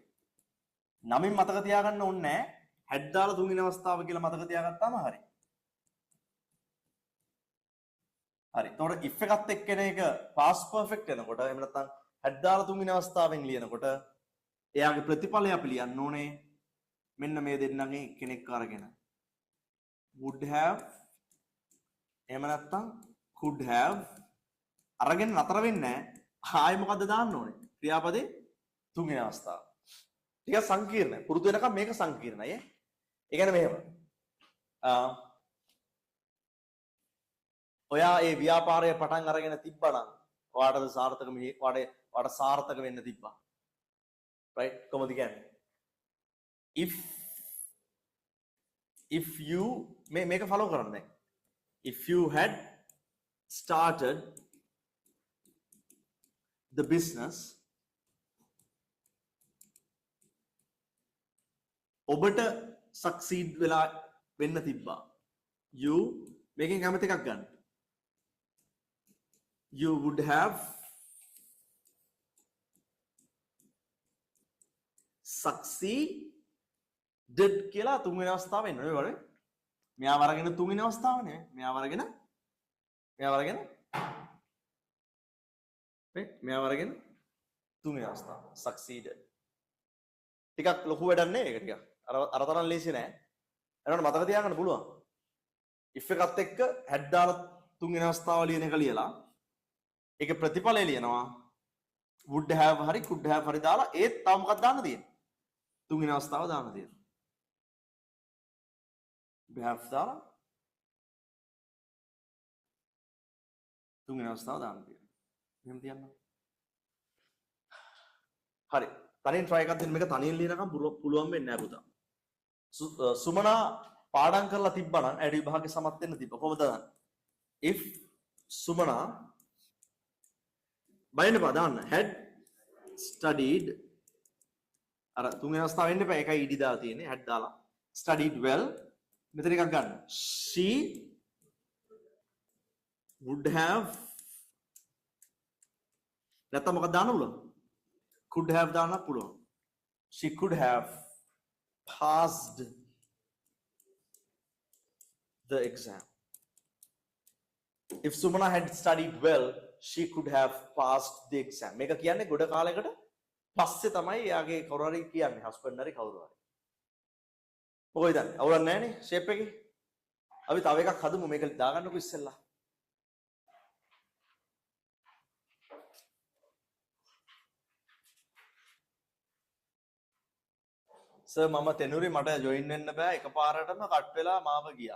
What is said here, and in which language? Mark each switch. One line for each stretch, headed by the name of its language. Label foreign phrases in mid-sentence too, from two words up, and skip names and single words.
Sinhala: නමින් මතක තියාගන්න ඕනේ නැහැ. head දාලා තුන්වෙනි අවස්ථාව කියලා මතක තියාගත්තාම හරි. හරි. එතකොට if එකත් එක්කෙන එක
English: past perfect
Sinhala: වෙනකොට එහෙම නැත්නම් head දාලා තුන්වෙනි අවස්ථාවෙන් ලියනකොට එයාගේ ප්‍රතිඵලය අපි ලියන්න ඕනේ මෙන්න මේ දෙන්නගෙන් එක්කෙනෙක් අරගෙන
English: would have
Sinhala: එහෙම නැත්නම්
English: could have
Sinhala: අරගෙන නතර වෙන්නේ නැහැ. ආයෙ මොකද්ද දාන්න ඕනේ? ක්‍රියාපදේ තුන්වෙනි අවස්ථාව. ටිකක් සංකීර්ණයි. පුරුදු වෙනකම් මේක සංකීර්ණයි ඈ. ඒ කියන්නේ මෙහෙම. ඔයා ඒ ව්‍යාපාරය පටන් අරගෙන තිබ්බනම් ඔයාටද සාර්ථක මේ ඔයාට සාර්ථක වෙන්න තිබ්බා. right? කොහොමද කියන්නේ?
English: if you
Sinhala: මේක follow කරන්න දැන්.
English: if you had started the business
Sinhala: ඔබට succeed වෙලා වෙන්න තිබ්බා. you මේකෙන් කැමති එකක් ගන්න.
English: you would have succeeded
Sinhala: කියලා තුන්වෙනි අවස්ථාව එන්න ඕනේ වගේ. මෙයා වරගෙන තුන්වෙනි අවස්ථාව නේ. මෙයා වරගෙන තුන්වෙනි අවස්ථාව succeeded. ටිකක් ලොකු වැඩක් නේ ඒක ටිකක්. අර තරම් ලේසි නෑ. එනකොට මතක තියාගන්න පුළුවන්. if එකත් එක්ක head දාලා තුන්වෙනි අවස්ථාව ලියන එක ලියලා ඒකේ ප්‍රතිඵලය ලියනවා
English: would have
Sinhala: හරි
English: could have
Sinhala: හරි දාලා ඒත් තව මොකක්ද දාන්න තියෙන්නේ? තුන්වෙනි අවස්ථාව දාන්න තියෙනවා.
English: would have
Sinhala: දාලා තුන්වෙනි අවස්ථාව දාන්න තියෙනවා. එහෙම තියන්න. හරි. තනියෙන් try එකක් දෙන්න මේක තනියෙන් ලියනකම් පුළුවන් වෙන්නේ නැහැ පුතා. සුමනා පාඩම් කරලා තිබ්බනම් ඇඩි විභාගේ සමත් වෙන්න තිබ්බ. කොහොමද දාන්න? if සුමනා බලන්න දාන්න
English: had studied
Sinhala: අර තුන්වෙනි අවස්ථාව වෙන්න එපා. ඒකයි ed දාලා තියෙන්නේ. had දාලා
English: studied well
Sinhala: මෙතන එකක් ගන්න.
English: she would have
Sinhala: නැත්නම් මොකක්ද දාන්න පුළුවන්?
English: could have
Sinhala: දාන්න පුළුවන්.
English: she could have passed the exam. if Sumana had studied well, she could have passed the exam.
Sinhala: මේක කියන්නේ ගොඩ කාලයකට පස්සේ තමයි එයාගේ කවුරු හරි කියන්නේ හස්බන්ඩ් හරි කවුරු හරි. මොකද හිතන්නේ? අවුලක් නැහැ නේ ෂේප් එකේ. අපි තව එකක් හදමු මේක දාගන්නකො ඉස්සෙල්ලා. සර් මම තෙනුරි මට ජොයින් වෙන්න බෑ එකපාරටම කට් වෙලා මාව ගියා.